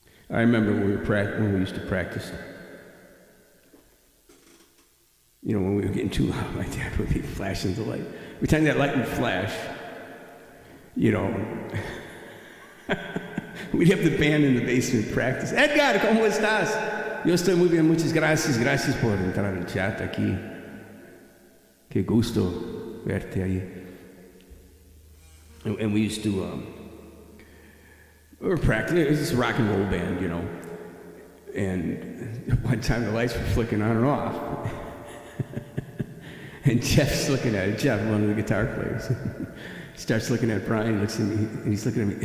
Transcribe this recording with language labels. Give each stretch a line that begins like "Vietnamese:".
English: I remember when we used to practice. You know, when we were getting too loud, my dad would be flashing the light. Every time that light would flash, you know, we'd have the band in the basement practice.
Spanish: Edgar, ¿cómo estás? Yo estoy muy bien, muchas gracias. Gracias por entrar al chat aquí. Qué gusto verte ahí.
English: And we used to, we were practicing. It was this rock and roll band, you know. And one time the lights were flicking on and off. And Jeff's looking at it. Jeff, one of the guitar players, starts looking at Brian, looks at me, and he's looking at me.